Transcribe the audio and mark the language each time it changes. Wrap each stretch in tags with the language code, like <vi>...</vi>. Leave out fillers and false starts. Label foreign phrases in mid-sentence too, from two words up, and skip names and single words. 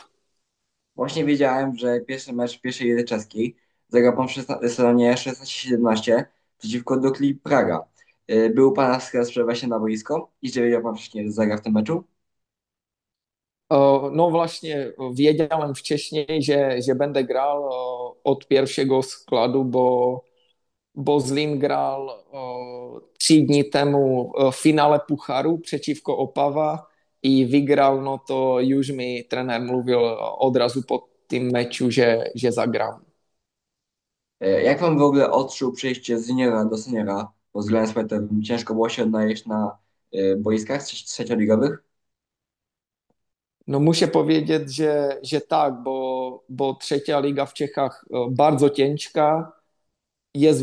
<pl>Właśnie wiedziałem, że pierwszy mecz w pierwszej lidze czeskiej zagrał pan w sezonie 16-17 przeciwko Dukli Praga. Był pan skres właśnie na boisko i że wiedział pan wcześniej, że zagra w tym meczu? No właśnie wiedziałem wcześniej, že będę grał od pierwszego składu, bo Zlín</pl> <cs>grál 3 dní</cs> <pl>temu</pl> <cs>v finále</cs> <pl>Pucharu</pl> <cs>přečívko Opava i vygrál,</cs> <pl>no to</pl> <cs>už mi trenér mluvil</cs> <pl>odrazu</pl> <cs>po tým meču,</cs> <pl>že zagrám. Jak pan w ogóle odczuł przejście z juniora do seniora pod względem sportowym? Ciężko było się odnaleźć na boiskach trzecioligowych? No muszę powiedzieć, že tak, bo trzecia liga</pl> <cs>v Čechách</cs> <pl>bardzo ciężka, jest</pl>